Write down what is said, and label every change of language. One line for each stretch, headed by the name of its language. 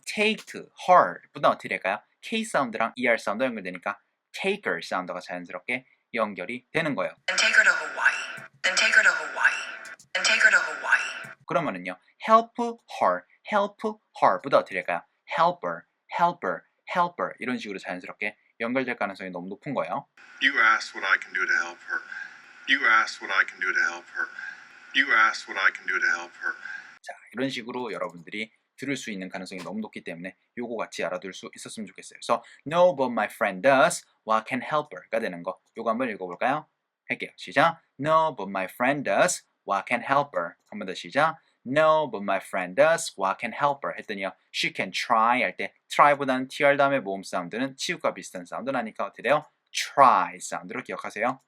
Korean: take her보다 어떻게 될까요? K 사운드랑 ER 사운드 연결되니까 taker 사운드가 자연스럽게 연결이 되는 거예요.
English: Then take her to Hawaii. Then take her to Hawaii. Then take her to Hawaii.
Korean: 그러면은요. help her보다 어떻게 될까요? helper 이런 식으로 자연스럽게 연결될 가능성이 너무 높은 거예요.
English: You asked what I can do to help her. You asked what I can do to help her. You asked what I can do to help her.
Korean: 자, 이런 식으로 여러분들이 들을 수 있는 가능성이 너무 높기 때문에 요거 같이 알아둘 수 있었으면 좋겠어요. 그래서
English: no, but my friend does. What can help her가 되는 거.
Korean: 요거 한번 읽어볼까요? 할게요. 시작.
English: No, but my friend does. What can help her.
Korean: 한 번 더 시작.
English: No, but my friend does. What can help her?
Korean: 했더니요. She can try 할 때 try보다는 tr 다음에 모음 사운드는 치읓과 비슷한 사운드 나니까 어떻게 돼요? try 사운드로 기억하세요.